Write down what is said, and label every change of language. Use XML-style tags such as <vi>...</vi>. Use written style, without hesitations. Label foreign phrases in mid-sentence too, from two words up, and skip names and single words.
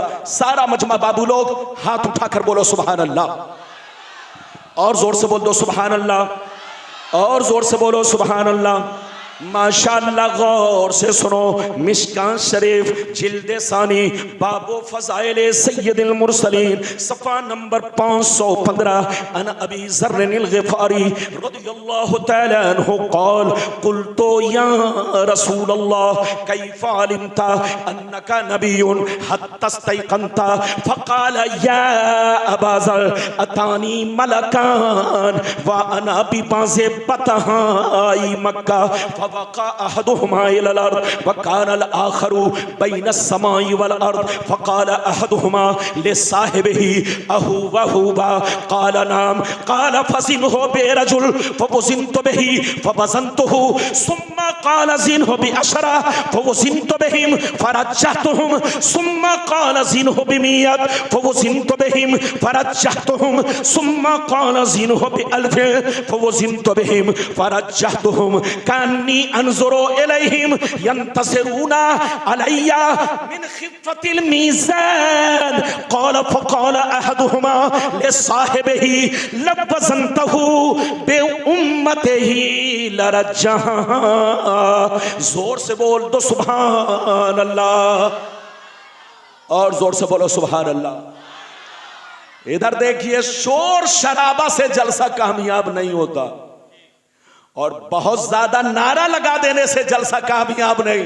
<hi>सारा मजमा बाबू लोग हाथ उठाकर बोलो</hi> <ar>سبحان الله,</ar> <hi>और जोर से बोल दो</hi> <ar>سبحان الله,</ar> <hi>और जोर से बोलो</hi> <ar>سبحان الله.</ar> <hi>माशाअल्लाह, गौर से सुनो। मिशकात शरीफ जिल्दे सानी बाबो फज़ाइल सय्यदुल मुरसलीन सफ़ा नंबर 515</hi> <ar>عن أبي ذر الغفاري رضي الله تعالى عنه قال قلت يا رسول الله كيف علمت أنك نبي حتى استيقنت فقال يا أبا ذر أتاني ملكان وأنا ببعض بطحاء مكة فوقع أحدهما إلى الأرض وكان الآخر بين السماء وال الأرض فقال أحدهما لصاحبه أهو هو قال نعم قال فزنه برجل فوزنت به فوزنته ثم قال زنه بعشرة فوزنت بهم فرجحتهم ثم قال زنه بمائة فوزنت بهم فرجحتهم ثم قال زنه بألف فوزنت بهم فرجحتهم كأني أنظر إليهم ينتثرون علي من خفة الميزان قال فقال أحدهما لصاحبه لو وزنته بأمته لرجحها.</ar> <hi>जोर से बोल दो</hi> <ar>سبحان الله,</ar> <hi>और जोर से बोलो</hi> <ar>سبحان الله.</ar> <hi>इधर देखिए, शोर शराबा से जलसा कामयाब नहीं होता और बहुत ज्यादा नारा लगा देने से जलसा कामयाब नहीं।</hi>